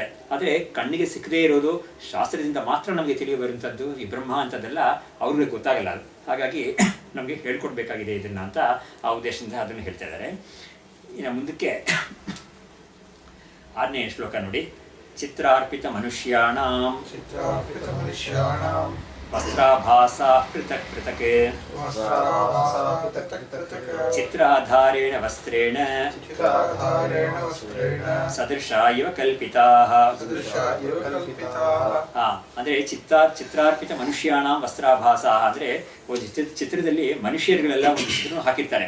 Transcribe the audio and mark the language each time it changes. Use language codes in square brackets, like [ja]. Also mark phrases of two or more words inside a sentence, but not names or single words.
[kn] ಆದರೆ ಕಣ್ಣಿಗೆ ಸಿಕ್ಕದೇ ಇರೋದು ಶಾಸ್ತ್ರದಿಂದ ಮಾತ್ರ ನಮಗೆ ತಿಳಿಯ ಬರುವಂಥದ್ದು ಈ ಬ್ರಹ್ಮ ಅಂಥದ್ದೆಲ್ಲ ಅವ್ರಿಗೆ ಗೊತ್ತಾಗಲ್ಲ. ಅದು ಹಾಗಾಗಿ ನಮಗೆ ಹೇಳ್ಕೊಡ್ಬೇಕಾಗಿದೆ ಇದನ್ನು ಅಂತ ಆ ಉದ್ದೇಶದಿಂದ ಅದನ್ನು ಹೇಳ್ತಾ ಇದ್ದಾರೆ. ಇನ್ನು ಮುಂದಕ್ಕೆ 6ನೇ ಶ್ಲೋಕ ನೋಡಿ. [sa] ಚಿತ್ರಾರ್ಪಿತ ಮನುಷ್ಯಾಣಾಂ ವಸ್ತ್ರಾಭಾಸಾ ಪೃಥಕ್ ಪೃಥಕ್ ಚಿತ್ರಾಧಾರೇಣ ವಸ್ತ್ರೇಣ ಸದೃಶ ಇವ ಕಲ್ಪಿತಾಃ. [kn] ಅಂದ್ರೆ [sa] ಚಿತ್ರಾರ್ಪಿತ ಮನುಷ್ಯಾಣ ವಸ್ತ್ರಾಭಾಸಾ [kn] ಅಂದ್ರೆ ಒಂದು ಚಿತ್ರದಲ್ಲಿ ಮನುಷ್ಯರುಗಳೆಲ್ಲ ಒಂದು ಚಿತ್ರವನ್ನು ಹಾಕಿರ್ತಾರೆ.